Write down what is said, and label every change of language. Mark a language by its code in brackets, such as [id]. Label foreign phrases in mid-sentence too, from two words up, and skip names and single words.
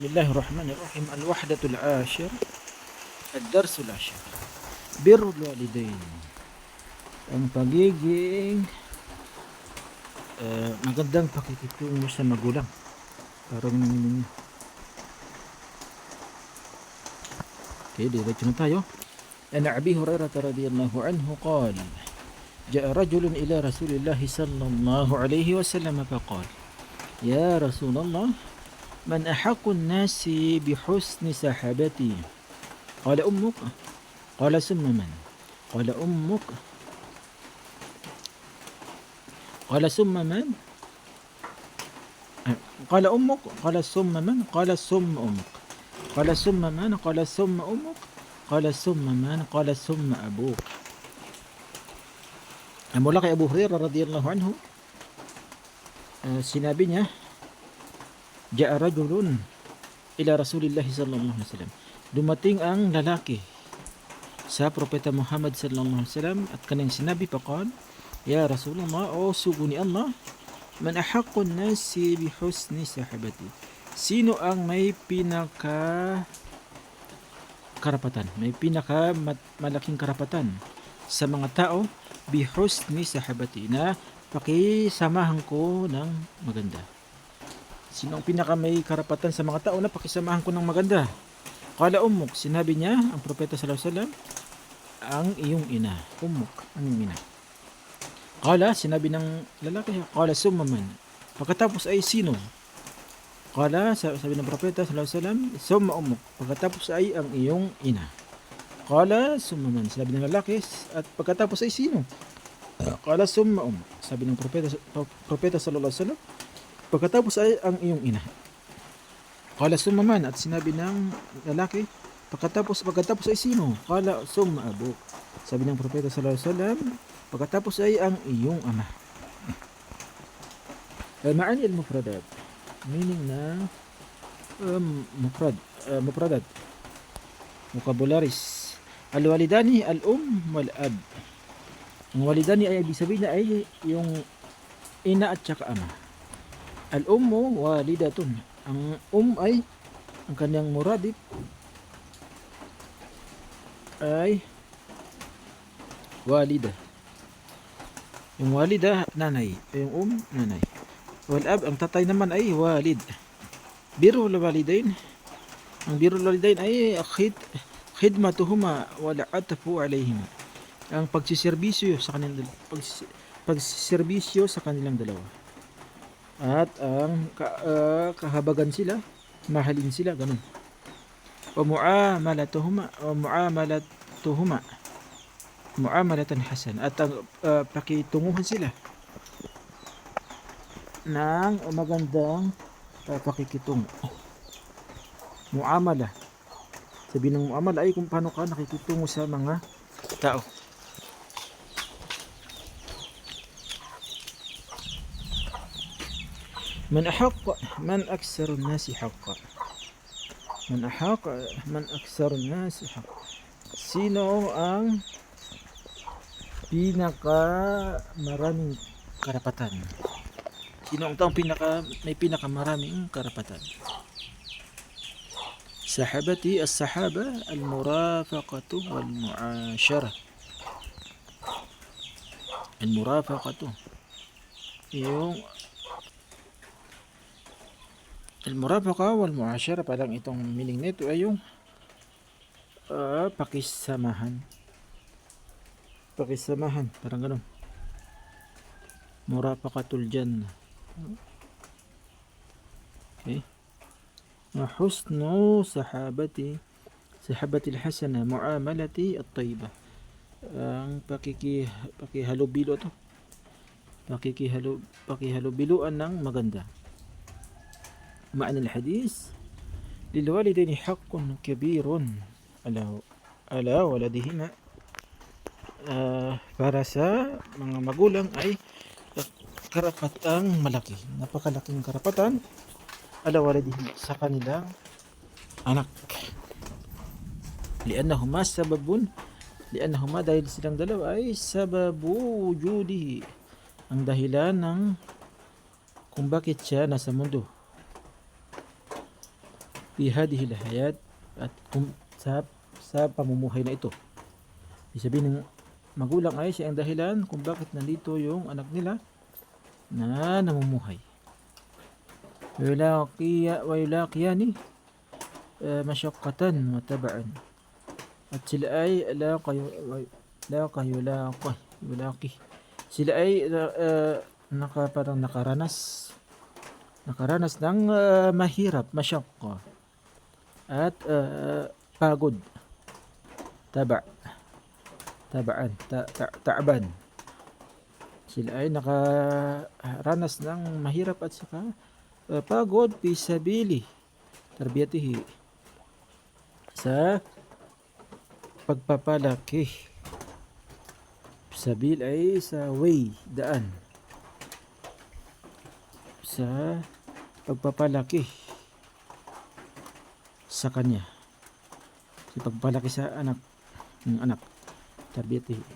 [ar] بسم الله الرحمن الرحيم. الوحدة العاشر، الدرس العاشر، بر الوالدين. [tl] Ang pagiging magandang pakikitungo sa magulang. Parang namin. Okay, diretso na tayo. [ar] عن أبي هريرة رضي الله عنه قال جاء رجل إلى رسول الله صلى الله عليه وسلم فقال يا رسول الله من أحق الناس بحسن صحابتي قال أمك قال ثم من قال أمك قال ثم من قال أمك قال ثم من قال ثم أمك قال ثم من قال ثم أمك قال ثم من قال ثم أبوك. [tl] Mula kay Abu Hurairah [ar] رضي الله عنه, [tl] sinabi niya, [ar] جاء رجل إلى رسول الله صلى الله عليه وسلم. [tl] Dumating ang lalaki sa Propeta Muhammad [ar] صلى الله عليه وسلم [tl] at kanyang sinabi, [ar] فقال، يا رسول الله, [tl] o sugo ni Allah, [ar] من أحق الناس بحسن صحابتي. [tl] Sino ang may karapatan, may malaking karapatan sa mga tao [ar] بحسن صحابتي, [tl] na pakisamahan ko ng maganda. Sino ang pinaka may karapatan sa mga tao na pakisamahan ko ng maganda? [ar] قال أمك, [tl] sinabi niya ang Propeta [ar] صلى الله عليه وسلم, [tl] ang iyong ina. Ummuk, ang iyong ina. [ar] قال, [tl] sinabi ng lalaki, [ar] قال ثم من. [tl] Pagkatapos ay sino? Qala, sabi ng Propeta [ar] صلى الله عليه وسلم, ثم أمك. [tl] Pagkatapos ay ang iyong ina. [ar] قال ثم من. [tl] Sabi ng lalaki, at pagkatapos ay sino? [ar] قال ثم أمك. [tl] Sabi ng Propeta [ar] صلى الله عليه وسلم, [tl] pagkatapos ay ang iyong ina. [ar] قال ثم من, [tl] at sinabi ng lalaki, pagkatapos ay sino? [ar] قال ثم أبوك. [tl] Sabi ng Propeta [ar] صلى الله عليه وسلم, [tl] pagkatapos ay ang iyong ama. [ar] معاني المفردات, meaning na mufradat, vocabularies. الوالدان والأب. [tl] Ang walidani ay ibig sabihin na ay yung ina at saka ama. [ar] الأم والدة. [tl] Ang ay ang kanyang muradib ay walida. Yung walida, nanay. Yung nanay. [ar] والأب, [tl] ang tatay naman ay walid. [ar] بر الوالدين. Ang بر الوالدين ay خدمتهما والعطف عليهما. [tl] Ang pagsiserbisyo sa kanilang dalawa. At ang kahabagan sila, mahalin sila, ganun. [ar] ومعاملتهما معاملة حسنة, [tl] at ang pakitunguhan sila ng magandang pakikitungo. Muamala, sabi ng muamala ay kung paano ka nakikitungo sa mga tao. [ar] من أكثر الناس حقا. من أكثر الناس حقا. [tl] Sino ang maraming karapatan? Sino ang taong may maraming karapatan? [ar] صحابتي، الصحابة، المرافقة والمعاشرة. المرافقة, yung المرافقة والمعاشرة, [tl] parang itong meaning nito ay yung pakisamahan, parang gano'n. [ar] مرافقة الجنة. Okay. حسن الصحابة الحسنة المعاملة الطيبة. [tl] Ang pakihalubilo to. Pakihalubiluan ng maganda. [ar] معنى الحديث للوالدين حق كبير على ولدهما. [tl] Para sa mga magulang ay karapatang malaki, napakalaking karapatan [ar] على ولدهما, [tl] sa kanilang anak. Liannahuma dahil silang dalawa ay [ar] سبب وجوده, [tl] ang dahilan ng kung bakit siya nasa mundo. [ar] في هذه الحياة, [tl] at sa pamumuhay na ito. Ibig sabihin ng magulang ay siya ang dahilan kung bakit nandito yung anak nila na namumuhay. [ar] ويلاقيان مشقة وتبعا, [tl] at sila ay yulaqi, sila ay parang nakaranas ng mahirap, masyaqqa, at pagod, ta'ban. Sila ay nakaranas ng mahirap at saka pagod [ar] في سبيل تربيته, [tl] sa pagpapalaki. Sabil ay sa way, daan, sa pagpapalaki sa kanya, sa pagpapalaki sa anak, tarbiyatihi.